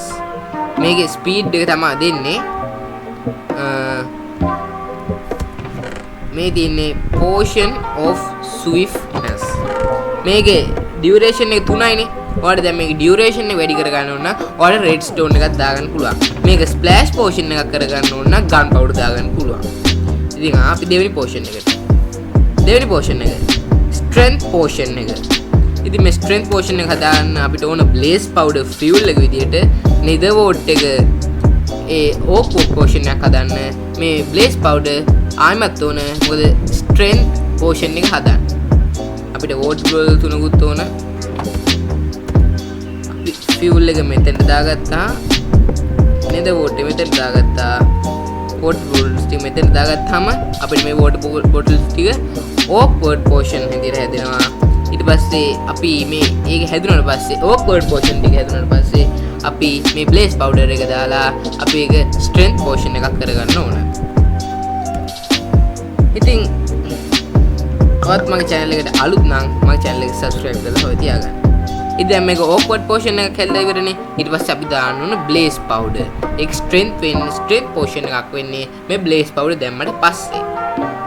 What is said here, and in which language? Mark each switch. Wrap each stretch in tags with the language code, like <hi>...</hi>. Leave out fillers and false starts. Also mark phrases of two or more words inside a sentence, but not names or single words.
<si>මේකේ speed එක තමයි දෙන්නේ. මේ තියෙන්නේ</si> <en>potion of swiftness.</en> <si>මේකේ duration එක 3යිනේ. ඔයාලට දැන් මේකේ duration එක වැඩි කරගන්න ඕන නම් ඔයාලට redstone එකක් දාගන්න පුළුවන්. මේක</si> <en>splash potion</en> <si>එකක් කරගන්න ඕන නම් gunpowder දාගන්න පුළුවන්. ඉතින් අපි දෙවෙනි potion එකට. දෙවෙනි potion එක</si> <en>strength potion</en> <si>එක. ඉතින් මේ</si> <en>strength potion</en> <si>එක හදාගන්න අපිට ඕන</si> <en>blaze powder fuel</en> <si>එක විදියට</si> <en>nether wart</en> <si>එක ඒ</si> <en>oak wood potion</en> <si>එකක් හදන්න මේ</si> <en>blaze powder</en> <si>ආයෙමත් ඕන මොකද</si> <en>strength potion</en> <si>එක හදන්න අපිට</si> <en>water bottle</en> <si>3කුත් ඕන අපි fuel එක මෙතෙන්ට දාගත්තා</si> <en>nether wart</en> <si>එක මෙතෙන්ට දාගත්තා</si> <en>water bottles</en> <si>ටික මෙතෙන්ට දාගත්තාම අපිට මේ</si> <en>water bottles</en> <si>ටික</si> <en>oak wood potion</en> <si>හැදිලා හැදෙනවා ඊට පස්සේ අපි මේ ඒක හැදුනට පස්සේ</si> <en>oak wood potion</en> <si>ටික හැදුනට පස්සේ අපි මේ</si> <en>blaze powder</en> <si>එක දාලා අපි ඒක</si> <en>strength potion</en> <si>එකක් කරගන්න ඕන. ඉතින් ඔයත් මගේ channel එකට අලුත් නම් මගේ channel එක subscribe කරලා හොය තියාගන්න. ඉතින් දැන් මේක</si> <en>oak wood potion</en> <si>එක කැල්ලා ඉවරනේ. ඊට පස්සේ අපි දාන්න ඕන</si> <en>blaze powder.</en> <si>ඒක</si> <en>strength potion</en> <si>එකක් වෙන්නේ මේ</si> <en>blaze powder</en> <si>දැම්මට පස්සේ.</si>